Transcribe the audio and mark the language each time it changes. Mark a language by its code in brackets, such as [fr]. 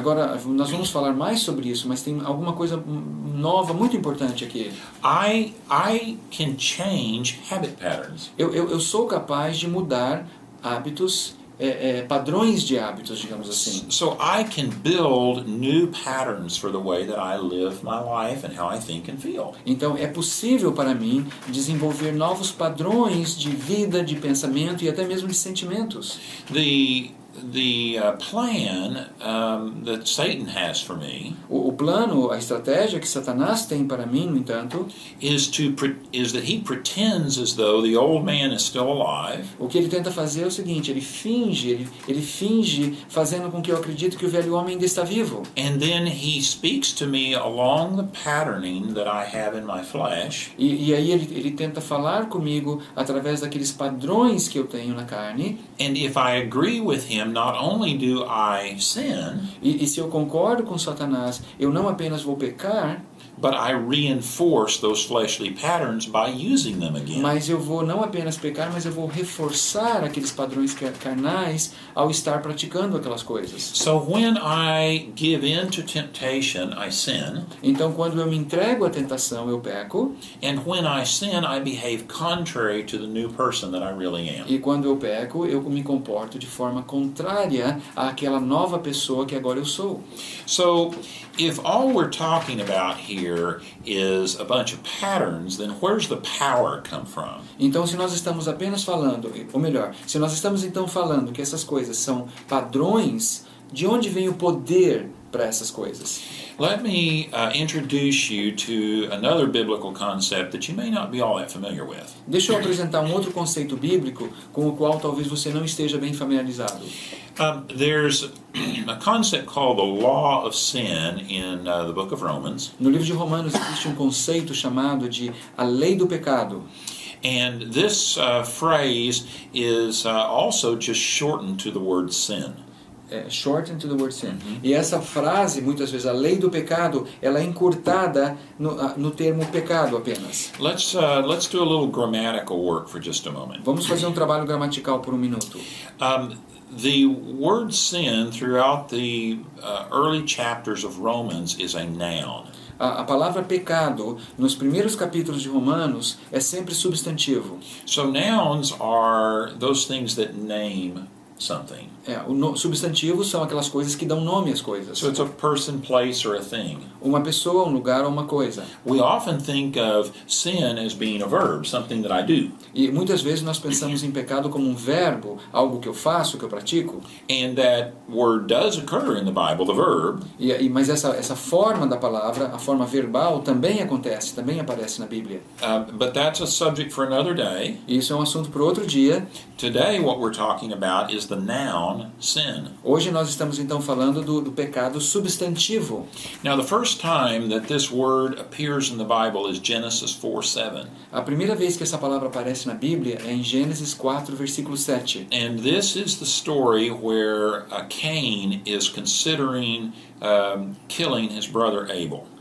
[pt] Agora, nós vamos falar mais sobre isso, mas tem alguma coisa nova, muito importante aqui. [en] I can change habit patterns. [pt] Eu sou capaz de mudar hábitos, padrões de hábitos, digamos assim. [en] So I can build new patterns for the way that I live my life and how I think and feel. [pt] Então, é possível para mim desenvolver novos padrões de vida, de pensamento e até mesmo de sentimentos. [en] The plan that Satan has for me [pt] O plano, a estratégia que Satanás tem para mim, no entanto, [en] is that he pretends as though the old man is still alive. [pt] o que ele tenta fazer é o seguinte: ele finge fazendo com que eu acredite que o velho homem ainda está vivo. [en] And then he speaks to me along the patterning that I have in my flesh. [pt] E aí ele tenta falar comigo através daqueles padrões que eu tenho na carne. [en] And if I agree with him, not only do I sin, [pt] E se eu concordo com Satanás, eu não apenas vou pecar, [en] but I reinforce those fleshly patterns by using them again. [pt] mas eu vou não apenas pecar, mas eu vou reforçar aqueles padrões carnais ao estar praticando aquelas coisas. [en] So when I give in to temptation, I sin. [pt] Então, quando eu me entrego à tentação, eu peco. [en] And when I sin, I behave contrary to the new person that I really am. [pt] E quando eu peco, eu me comporto de forma contrária àquela nova pessoa que agora eu sou. [en] So if all we're talking about here is a bunch of patterns, then where's the power come from? [pt] Então, se nós estamos apenas falando, ou melhor, se nós estamos então falando que essas coisas são padrões, de onde vem o poder para essas coisas? [en] Let me introduce you to another biblical concept that you may not be all that familiar with. [pt] Deixa eu apresentar um outro conceito bíblico com o qual talvez você não esteja bem familiarizado. [en] There's a concept called the law of sin in the book of Romans. [pt] No livro de Romanos existe um conceito chamado de a lei do pecado. [en] And this phrase is also just shortened to the word sin. Shortened to the word sin. [pt] E essa frase, muitas vezes, a lei do pecado, ela é encurtada no termo pecado apenas. [en] Let's do a little grammatical work for just a moment. [pt] Vamos fazer um trabalho gramatical por um minuto. [en] The word sin throughout the early chapters of Romans is a noun. [pt] A palavra pecado, nos primeiros capítulos de Romanos, é sempre substantivo. [en] So nouns are those things that name something. [pt] Substantivos são aquelas coisas que dão nome às coisas. [en] So it's a person, place, or a thing. [pt] Uma pessoa, um lugar ou uma coisa. [en] We often think of sin as being a verb, something that I do. [pt] E muitas vezes nós pensamos em pecado como um verbo, algo que eu faço, que eu pratico. [en] And that word does occur in the Bible, the verb. [pt] Mas essa forma da palavra, a forma verbal, também acontece, também aparece na Bíblia. [en] But that's a subject for another day. [pt] E isso é um assunto para outro dia. [en] Today what we're talking about is the noun sin. [pt] Hoje nós estamos então falando do pecado substantivo. [en] Now the first time that this word appears in the Bible is Genesis 4:7. [pt] A primeira vez que essa palavra aparece na Bíblia é em Gênesis 4, versículo 7. [en] And this is the story where Cain is considering killing his brother Abel.